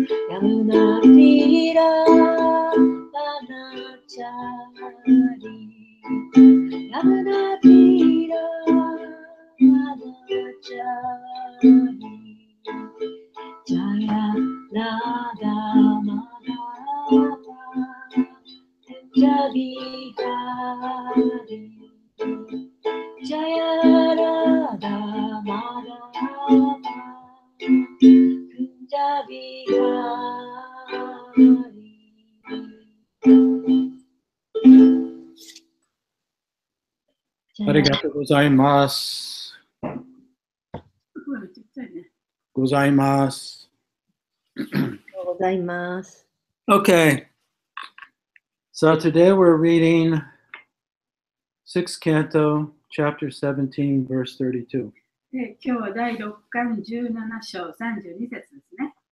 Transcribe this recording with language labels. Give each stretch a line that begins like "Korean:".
Sanskrit: Yamuna Tira Banachari Yamuna Tira Banachari Jaya Radha Madhava Punjabi Hari Jaya Radha Madhava Punjabi Hari
Japanese: ありがとうございます。ございます。ありがとうございます。
English: Okay. So today we're reading 6th Canto, chapter 17, verse 32.
Japanese: 今日は第6巻17章32節ですね。